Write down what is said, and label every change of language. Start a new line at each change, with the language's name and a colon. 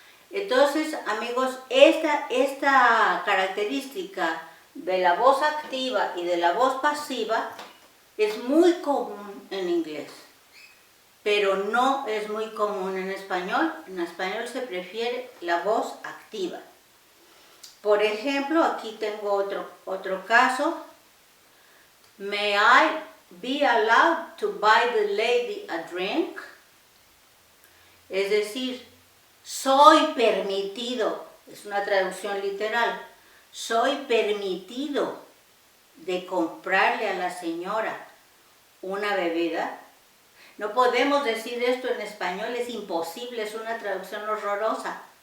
Spanish: Entonces, amigos, esta característica de la voz activa y de la voz pasiva es muy común en inglés, pero no es muy común en español. En español se prefiere la voz activa. Por ejemplo, aquí tengo otro caso.
English: May I be allowed to buy the lady a drink?
Spanish: Es decir, soy permitido, es una traducción literal, soy permitido de comprarle a la señora una bebida. No podemos decir esto en español, es imposible, es una traducción horrorosa.